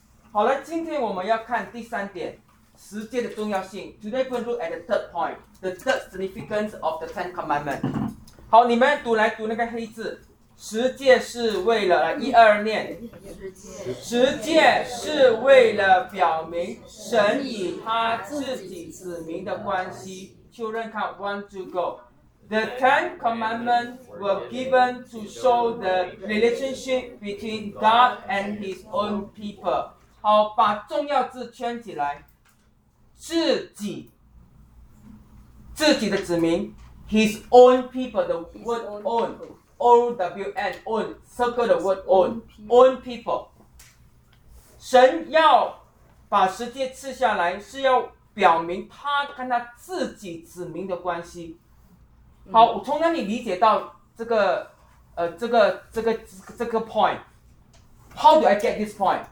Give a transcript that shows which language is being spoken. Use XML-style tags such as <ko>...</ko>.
<zh>好了，今天我们要看第三点，十诫的重要性。</zh> <en>Today we'll look at the third point, the third significance of the Ten Commandments。</en> <zh>好，你们读来读那个黑字，十诫是为了，来一二念，十诫是为了表明神与他自己子民的关系。</zh> <en>Children count, one, two, go. The Ten Commandments were given to show the relationship between God and his own people.</en> <zh>好，把重要字圈起来，自己的子民，</zh> <en>his own people, the word own. O-W-N, own, circle the word own, own people.</en> <zh>神要把十诫赐下来，是要表明他跟他自己子民的关系。好，我从哪里理解到这个 point?</zh> <en>How do I get this point?</en>